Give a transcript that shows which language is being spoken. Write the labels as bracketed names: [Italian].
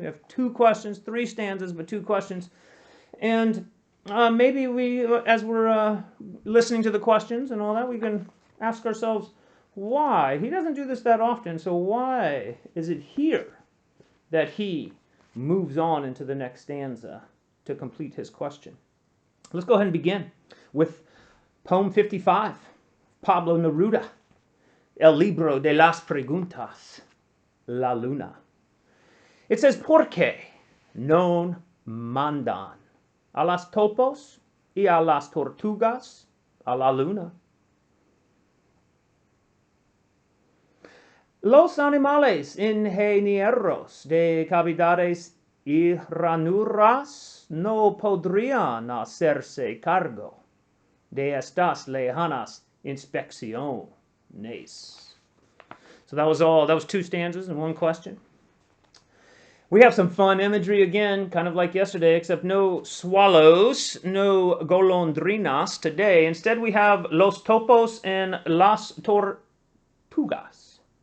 [English] We have 2 questions, 3 stanzas, but 2 questions. And maybe we, as we're listening to the questions and all that, we can ask ourselves, why? He doesn't do this that often, so why is it here that he moves on into the next stanza to complete his question? Let's go ahead and begin with poem 55, Pablo Neruda. [Spanish] El libro de las preguntas, la luna. [English] It says, [Spanish] ¿por qué no mandan a las topos y a las tortugas a la luna? Los animales ingenieros de cavidades y ranuras no podrían hacerse cargo de estas lejanas inspecciones. [English] Nice. So that was 2 stanzas and 1 question. We have some fun imagery again, kind of like yesterday, except no swallows, no golondrinas today. Instead, we have los topos and las tortugas.